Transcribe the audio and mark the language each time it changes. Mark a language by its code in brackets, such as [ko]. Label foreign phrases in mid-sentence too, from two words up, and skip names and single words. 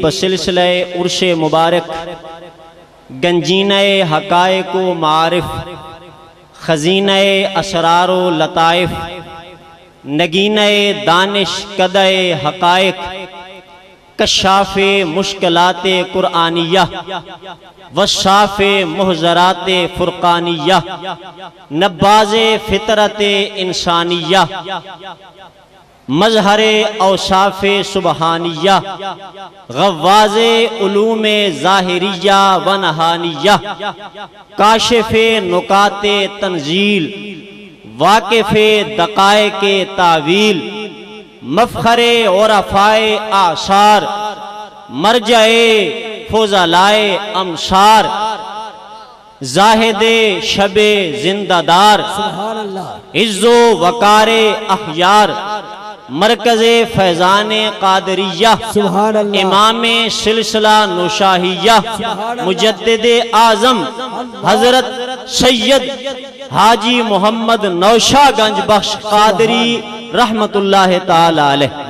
[ur] بسلسلہ عرش مبارک گنجینہ حقائق و معارف، خزینہ اسرار و لطائف، نگینہ دانش کدہ حقائق، کشاف مشکلات قرآنیہ، وصاف محضرات فرقانیہ، نباز فطرت انسانیہ، مظہر اوصاف سبحانیہ، غواز علوم ظاہریہ و نہانیہ، کاشف نکات تنزیل، واقف دقائق تعویل، مفخر عرفاء آثار، مرجع فضلائے امصار، زاہد شب زندہ دار، عز و وقار اخیار، مرکز فیضان قادریہ، امام سلسلہ نشاہیہ، مجدد اعظم حضرت سید حاجی محمد نوشہ گنج بخش قادری رحمت اللہ تعالی علیہ،